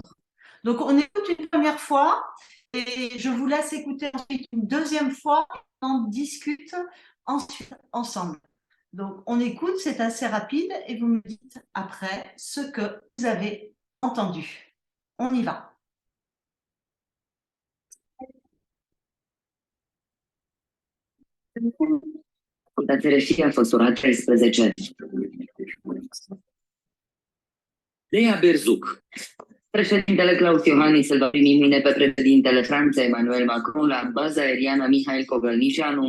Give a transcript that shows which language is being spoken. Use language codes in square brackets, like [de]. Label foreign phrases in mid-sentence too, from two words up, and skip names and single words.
[fr] Donc, on écoute une première fois et je vous laisse écouter ensuite une deuxième fois. On discute ensuite ensemble. Donc, on écoute, c'est assez rapide et vous me dites après ce que vous avez entendu. On y va. [ro] Fundațiile și a fost ora 13. Lea Berzuc. Președintele Claus Iohannis îl va primi mâine pe președintele Franței Emmanuel Macron la baza aeriană Mihail Cogălnicianu.